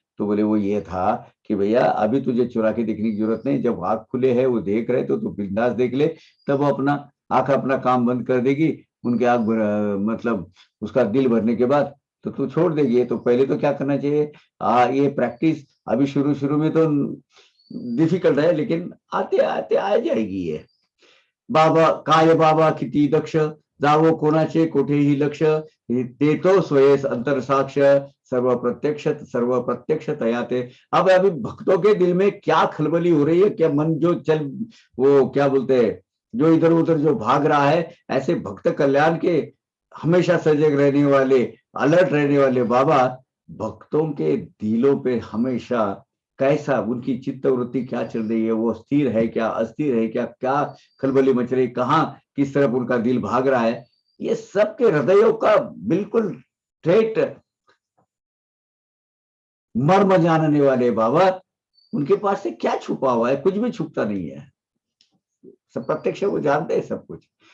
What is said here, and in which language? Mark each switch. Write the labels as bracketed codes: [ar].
[hi] तो बोले वो ये था कि भैया अभी तुझे चुरा के देखने की जरूरत नहीं, जब आंख खुले है वो देख रहे तो तू बिंदास देख ले, तब वो अपना आंख अपना काम बंद कर देगी, उनके आंख मतलब उसका दिल भरने के बाद तो तू छोड़ देगी। तो पहले तो क्या करना चाहिए, ये प्रैक्टिस अभी शुरू शुरू में तो डिफिकल्ट है, लेकिन आते आते आ जाएगी ये। [mr] बाबा काय बाबा किती दक्ष, जावो कोणाचे कोठेही लक्ष, ते तो स्वयं अंतर साक्ष, सर्व प्रत्यक्ष तयाते। [hi] अब अभी भक्तों के दिल में क्या खलबली हो रही है, क्या मन जो चल, वो क्या बोलते हैं, जो इधर उधर जो भाग रहा है, ऐसे भक्त कल्याण के हमेशा सजग रहने वाले, अलर्ट रहने वाले बाबा भक्तों के दिलों पे हमेशा कैसा उनकी चित्त वृत्ति क्या चल रही है, वो स्थिर है क्या, अस्थिर है क्या, क्या खलबली मच रही, कहाँ किस तरफ उनका दिल भाग रहा है, ये सबके हृदयों का बिल्कुल ठेठ मर्म जानने वाले बाबा, उनके पास से क्या छुपा हुआ है, कुछ भी छुपता नहीं है, सब प्रत्यक्ष वो जानते हैं सब कुछ।